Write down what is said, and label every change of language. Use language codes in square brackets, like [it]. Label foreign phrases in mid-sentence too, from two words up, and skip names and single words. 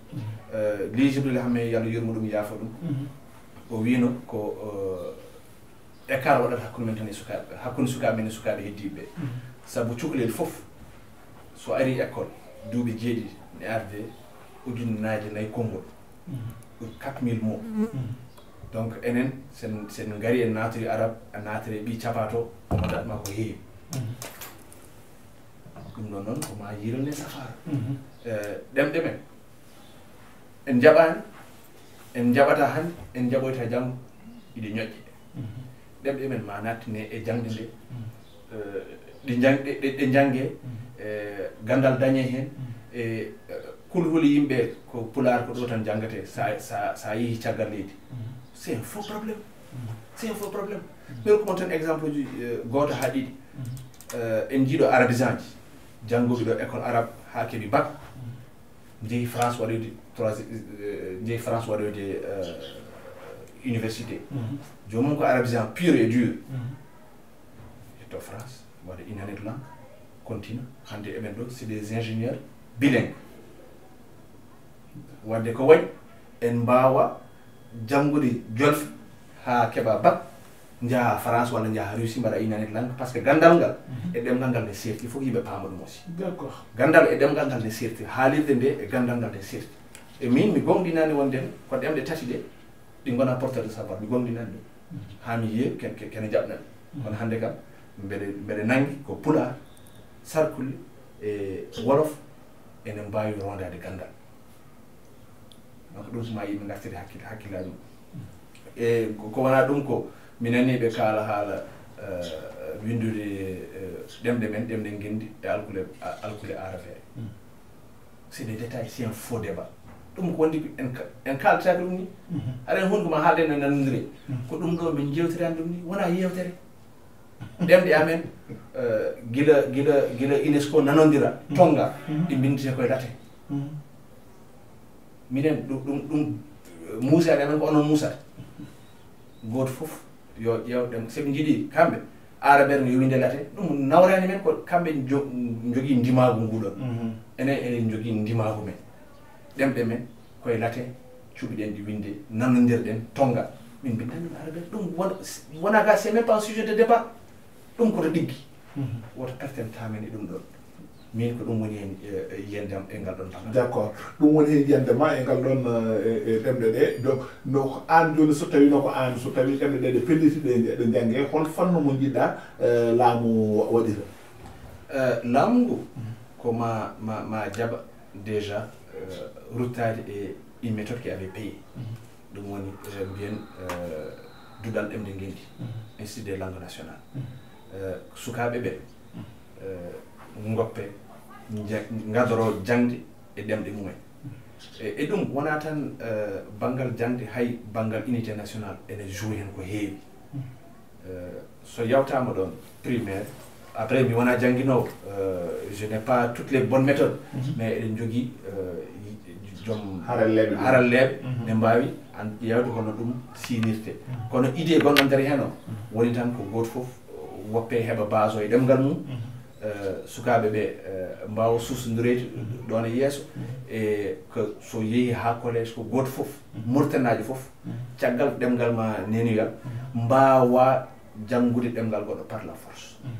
[ff] li jibril hamme yallah yurmo ɗum yaafa ɗum o wino ko écart waɗata hakkude men tan e sukaɓe hakkude sukaɓe men e sukaɓe heddiɓe saabu cukalel foof so ari école duuɓi jeeɗiɗi ne arde ujunnaje nayyi konngol [fr] 4000 mots [ff] donc enen sen gari en natori arabe a natori ɓi capato omo datma ko heewi ɗum ɗon noon koma yirane safara ɗemɗe men en jaɓani en jaɓata hande en jaɓoyta janggo iɗe ñoƴƴe ɗemɗe men ma nattine e jangde nde ɗe jangge gandal dañe hen e kulhuli yimɓe ko pular ko ɗo tan janggate sa yeehi caggal leydi [fr] c'est un faux problème c'est un faux problème [ff] ɓeɗo komon tan exemple uji goto ha ɗiɗi en jiiɗo arabisant ji janggoɓe ɗo école arabe ha keeɓi bac jeehi France waɗoyde jeehi France waɗoyde université jomum ko [fr] arabisant pur et dur [ff] yetto France waɗa [fr] une année de langue [ff] continue hande eɓen ɗo [fr] c'est des ingénieurs bilingues [ff] wadde ko waɗi en mbawa janggude jolfe ha keeɓa bac jaaha France walla jaaha Russie mbaɗa [fr] une année de langue par ce que [ff] gandal ngal e ɗemgal ngal ne serti [fr] il faut [ff] yimɓe paama ɗum aussi d'accord gandal e ɗemgal ngal ne serti haalirde nde e gandal ngal ne serti e min mi gonɗinani wonden ko ɗemɗe tati ɗe ɗi gona [fr] porteur de [ff] savoir mi gonɗinani ɗum ha mi yiya kene jaɓnani kono hande kam mbeɗe nangi ko pulaar sarkulle e wolof ene mbawi rondade gandal donc ɗum soma yimɓe gartiri hakkillaji mum e ko wona ɗum ko mi nani ɓe kaala haala windude ɗemɗe men ɗemɗe gendi e alkule arafere [fr] c'est des détails c'est un faux débat [ff] ɗum ko wondi en kaltaki ɗum ni aɗen hunde koma haalde no nanodiri ko ɗum ɗo min jewtirani ɗum ni wona yewtere ɗemɗe amen gila UNESCO nanodira tonga ɗi bindete koye date minen ɗum muusade amen ko onon muusade goto foof yo ƴewɗen soɓe jiiɗi kamɓe araɓere no yowinde late ɗum nawrani men ko kamɓe jogui ndimagu nguɗon enen jogui ndimagu men ɗemɗe men koye late cuuɓiɗen ɗi winde nanodirɗen tonga min bindani araɓere ɗum wona ga [fr] c'est même pas un sujet de débat [ff] ɗum koto ɗiggi woto perten tamen e ɗum ɗon min ko ɗum woni hen yiyandem e ngal ɗon banggal d'accord ɗum woni hen yiyandema e ngal ɗon e ɗemɗe ɗe donc no an joni so tawi no ko an so tawi ɗemɗe ɗe ɗe pellitiɗe ɗe jangge hol fannu mo jiɗɗa laamu waɗira laamu ngu ko ma jaɓa déjà ruttade e [fr] une méthode qui avait payé [ff] ɗum woni mbiyen duɗal ɗemɗe gendi [fr] institut des langues nationales [ff] sukaɓe ɓe goppe gadoro jangde e ɗemɗe mumen e ɗum wona tan banggal jangde hay banggal [fr] unité nationale [ff] ene joue hen ko heewi so yawtama ɗon [fr] primaire après [ff] mi wona jangguinowo [fr] je n'ai pas toutes les bonnes méthodes mais [ff] eɗen jogui joom haralleɓe ne mbawi yewde kono ɗum sinirte kono idée gonɗo nder hen o woni tan ko goto foof woppe heeɓa base o e ɗemgal mum sukaɓe ɓe mbawa susodiroyde ɗon e yeeso e ko so yeehi ha collège ko goto foof murtanaji foof caggal ɗemgal ma nenoyal mbawa janggude ɗemgal goɗɗo [fr] par la force